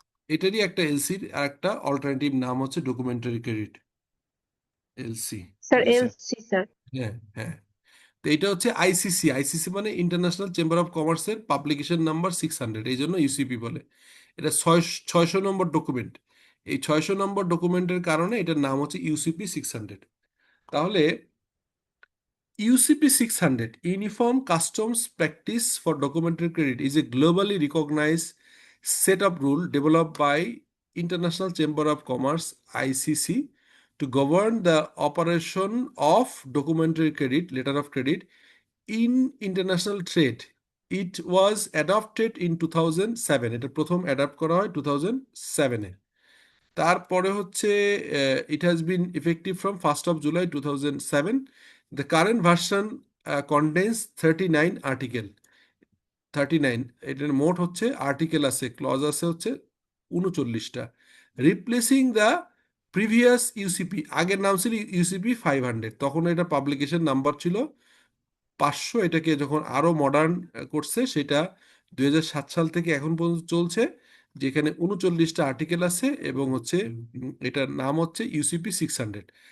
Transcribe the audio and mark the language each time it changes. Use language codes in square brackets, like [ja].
[bn] এটারই একটা এলসির আর একটা অল্টারনেটিভ নাম হচ্ছে ডকুমেন্টারি ক্রেডিট, এলসি, স্যার ঠিক আছে। LC sir. হ্যাঁ হ্যাঁ, তো এটা হচ্ছে আইসিসি, আইসিসি মানে ইন্টারন্যাশনাল চেম্বার অফ কমার্সের পাবলিকেশন নাম্বার 600, এই জন্য ইউসিপি বলে। এটা 600 নম্বর ডকুমেন্ট। এই 600 নম্বর ডকুমেন্টের কারণে এটার নাম হচ্ছে ইউসিপি 600। তাহলে [en] UCP 600, Uniform Customs Practice for Documentary Credit, is a globally recognized set of rules developed by International Chamber of Commerce (ICC) to govern the operation of documentary credit, letter of credit, in international trade. It was adopted in 2007. [bn] এটা প্রথম adapt করা হয় 2007-এ। তারপরে হচ্ছে [en] it has been effective from 1st of July 2007. The current version contains 39 article। [bn] 39 এটার মোট হচ্ছে article আছে, ক্লজ আছে হচ্ছে 39টা। [en] replacing the previous UCP, [bn] আগের নাম ছিল ইউসিপি 500, তখন এটা পাবলিকেশন নাম্বার ছিল 500। এটাকে যখন আরো মডার্ন করছে সেটা 2007 সাল থেকে এখন পর্যন্ত চলছে, যেখানে 39টা আর্টিকেল আছে এবং হচ্ছে এটার নাম হচ্ছে ইউসিপি 600।